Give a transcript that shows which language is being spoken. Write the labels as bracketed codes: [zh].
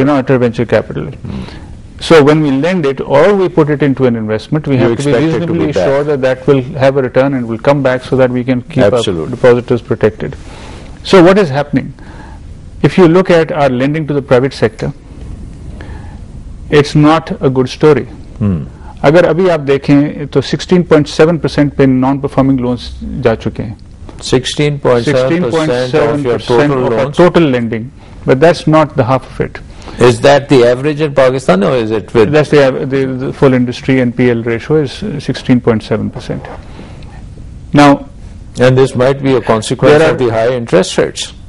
[en] We're not a venture capital. So when we lend it or we put it into an investment, we have to be reasonably sure that that will have a return and will come back so that we can keep our depositors protected. So what is happening? If you look at our lending to the private sector, it's not a good story. [ur] اگر ابھی آپ دیکھیں تو 16.7% پہ non performing loans جا چکے ہیں. [en] 16.7% of your total loans? Total lending, but that's not the half of it. Is that the average in Pakistan or is it with? That's the full industry NPL ratio is 16.7%. Now, and this might be a consequence of the high interest rates.